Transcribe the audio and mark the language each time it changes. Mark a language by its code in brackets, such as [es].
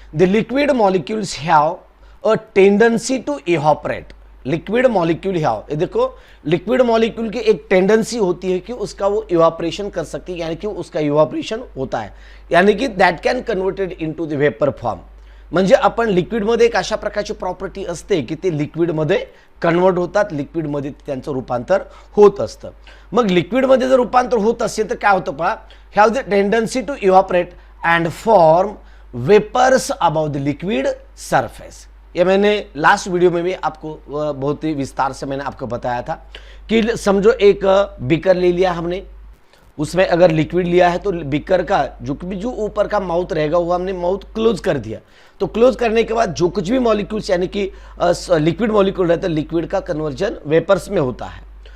[en] The liquid molecules have a tendency to evaporate. [hi] Liquid molecule have, ये देखो, liquid molecule की एक tendency होती है कि उसका वो इवापोरेशन कर सकती है, यानी कि उसका इवापोरेशन होता है, यानी कि [en] That can converted into the vapour form. [mr] म्हणजे आपण लिक्विडमध्ये एक अशा प्रकारची प्रॉपर्टी असते की ते लिक्विडमध्ये कन्वर्ट होतात, लिक्विडमध्ये त्यांचं रूपांतर होत असतं। मग लिक्विडमध्ये जर रूपांतर होत असेल तर काय होतं पहा, [en] Have the tendency to evaporate and form vapours about the liquid surface. [hi] ये मैंने लास्ट वीडियो में भी आपको बहुत ही विस्तार से मैंने आपको बताया था कि समझो एक बीकर ले लिया हमने, उसमें अगर लिक्विड लिया है तो बीकर का जो ऊपर का माउथ रहेगा वो हमने माउथ क्लोज कर दिया। तो क्लोज करने के बाद जो कुछ भी मॉलिक्यूल्स, यानी कि लिक्विड मॉलिक्यूल रहता है, लिक्विड का कन्वर्जन वेपर्स में होता है।